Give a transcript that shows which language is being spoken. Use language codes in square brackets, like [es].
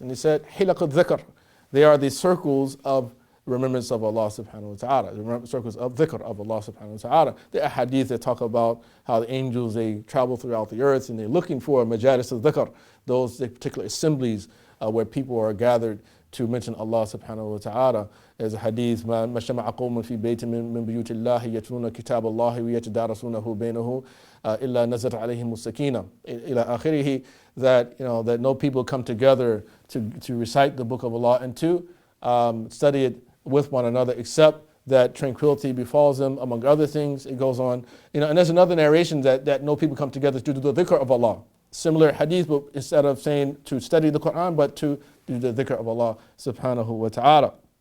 [en] And he said, [ar] حِلَقُ الذِّكْر. [en] They are the circles of remembrance of Allah subhanahu wa ta'ala, the circles of dhikr of Allah subhanahu wa ta'ala. There are hadiths that talk about how the angels, they travel throughout the earth and they're looking for majalis al-dhikr, those particular assemblies where people are gathered to mention Allah subhanahu wa ta'ala. There's a hadith, [ar] مَا شَمَعَ قَوْمٌ فِي بَيْتٍ مِّن بُيُوتِ اللَّهِ يَتْلُونَ كِتَابَ اللَّهِ وَيَتَدَارَسُونَهُ بَيْنَهُم إِلَّا نَزَلَتْ عَلَيْهِمُ السَّكِينَةُ إِلَى آخِرِهِ. [en] That that no people come together to recite the book of Allah and to study it with one another, except that tranquility befalls them, among other things. It goes on, and there's another narration that no people come together to do the dhikr of Allah. Similar hadith, but instead of saying to study the Quran, but to do the dhikr of Allah subhanahu wa ta'ala.